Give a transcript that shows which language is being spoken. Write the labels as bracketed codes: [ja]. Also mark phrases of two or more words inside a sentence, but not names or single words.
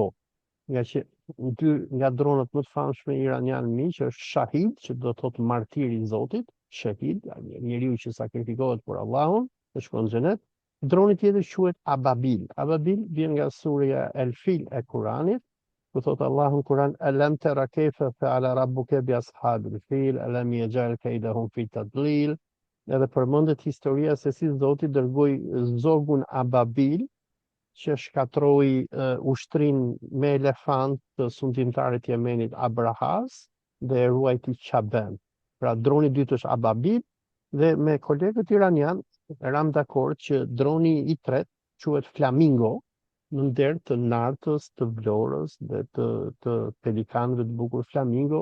[sq] Nga që dy nga dronët më të famshme iranian mi, që është Shahid, që do të thotë martiri i Zotit, Shahid, njeriu që sakrifikohet për Allahun, të shkon në xhenet. Droni tjetër quhet Ababil. Ababil vjen nga surja El Fil e Kuranit, ku thotë Allahu në Kuran, [ar] ألم تر كيف فعل ربك بأصحاب الفيل ألم يجعل كيدهم في تضليل. [sq] Edhe përmendet historia se si Zoti dërgoi zogun Ababil që shkatroi ushtrinë me elefant të sundimtarit Jemenit Abrahas dhe e ruajti Qaben. Pra droni i dytë është Ababil dhe me kolegët iranian ram dakord që droni i tretë quhet Flamingo, në nder të nartës, të vlorës dhe të pelikanëve të bukur Flamingo.